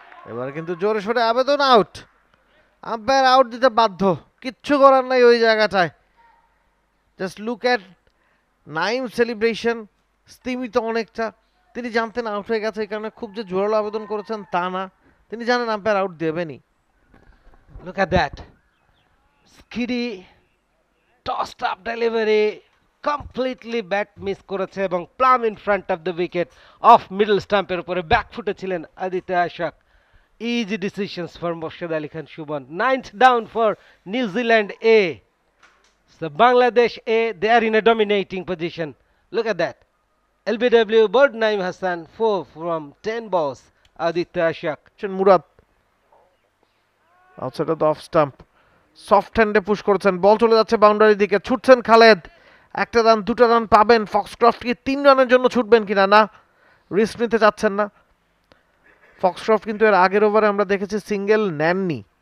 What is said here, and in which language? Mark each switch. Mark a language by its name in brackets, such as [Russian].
[Bangla] এবার কিন্তু জোরে সোরে আবেদন, আউট। আম্পায়ার আউট দিতে বাধ্য, কিচ্ছু করার নাই ওই জায়গাটায়। [English] just look at Naim celebration, [Bangla] স্তিমিত অনেকটা। তিনি জানতেন আউট হয়ে গেছে, এই কারণে খুব যে জোরালো আবেদন করেছেন তা না, তিনি জানেন umpire out দেবেনই। [English] Look at that. Skiddy tossed up delivery, completely bat miss করেছে এবং plumb in front of the wicket off middle stump [Bangla] এর উপরে ব্যাক ফুটে ছিলেন [English] Aditya Ashak. Easy decisions for Morshed Ali Khan Sumon. 9th down for New Zealand A. So Bangladesh A, they are in a dominating position. Look at that. LBW Bird Naim Hassan 4 from 10 balls. Aditya Ashak. [Bangla] Murad [English] outside off the off stump, [Bangla] soft হ্যান্ডে push করেছেন, বল চলে যাচ্ছে বাউন্ডারির দিকে, ছুটছেন খালেদ। একটা run দুটো run পাবেন। ফক্সক্রফটকে 3 রানের জন্য ছুটবেন কিনা, না, রিস্ক নিতে চাচ্ছেন না। ফক্সক্রফট কিন্তু এর আগের ওভারে আমরা দেখেছি সিঙ্গেল নেননি।